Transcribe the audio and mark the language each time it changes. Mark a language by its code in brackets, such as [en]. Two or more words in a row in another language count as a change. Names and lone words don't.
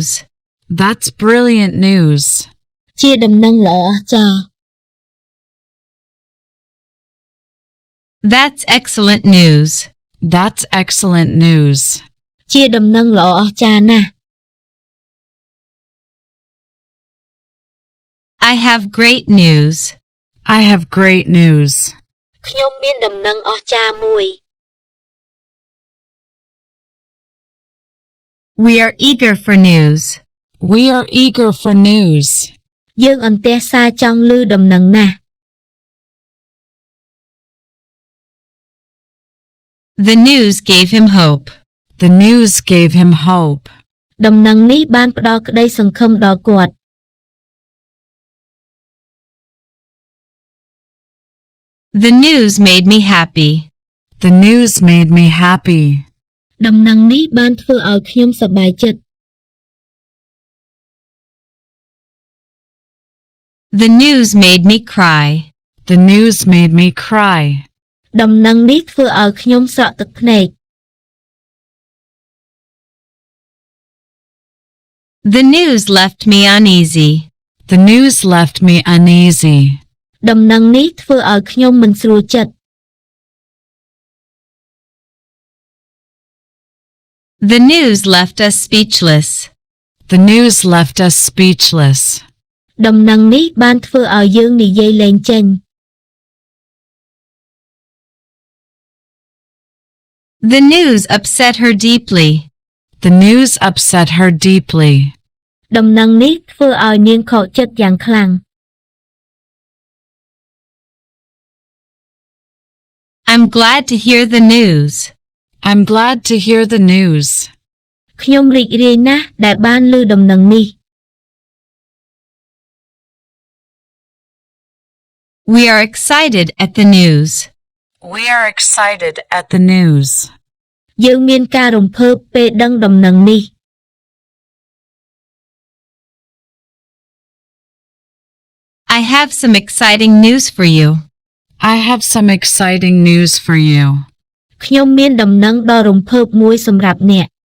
[en] That's brilliant news. [km] ជាដំណឹងល្អអស្ចារ្យ [en] That's excellent news. That's excellent news. [km] ជាដំណឹងល្អអស្ចារ្យណាស់ [en] I have great news. I have great news. [km] ខ្ញុំមានដំណឹងអស្ចារ្យមួយ [en] We are eager for news. We are eager for news. [km] យើងអន្ទះសារចង់ឮដំណឹងណាស់ [en] The news gave him hope. The news gave him hope. [km] ដំណឹងនេះបានផ្ដល់ក្តីសង្ឃឹមដល់គាត់ [en] The news made me happy. The news made me happy. [km] ដំណឹងនេះបានធ្វើឲ្យខ្ញុំសប្បាយចិត្ត [en] The news made me cry. The news made me cry. [km] ដំណឹងនេះធ្វើឲ្យខ្ញុំស្រក់ទឹកភ្នែក [en] The news left me uneasy. The news left me uneasy. [km] ដំណឹងនេះធ្វើឲ្យខ្ញុំមិនស្រួលចិត្ត [en] The news left us speechless. The news left us speechless. [km] ដំណឹងនេះបានធ្វើឲ្យយើងនិយាយលែងចេញ [en] The news upset her deeply. The news upset her deeply. [km] ដំណឹងនេះធ្វើឲ្យនាងខកចិត្តយ៉ាងខ្លាំង [en] I'm glad to hear the news. I'm glad to hear the news. [km] ខ្ញុំរីករាយណាស់ដែលបានឮដំណឹងនេះ [en] We are excited at the news. We are excited at the news. [km] យើងមានការរំភើបពេលដឹងដំណឹងនេះ [en] I have some exciting news for you. I have some exciting news for you. [km] ខ្ញុំមានដំណឹងដ៏រំភើបមួយសម្រាប់អ្នក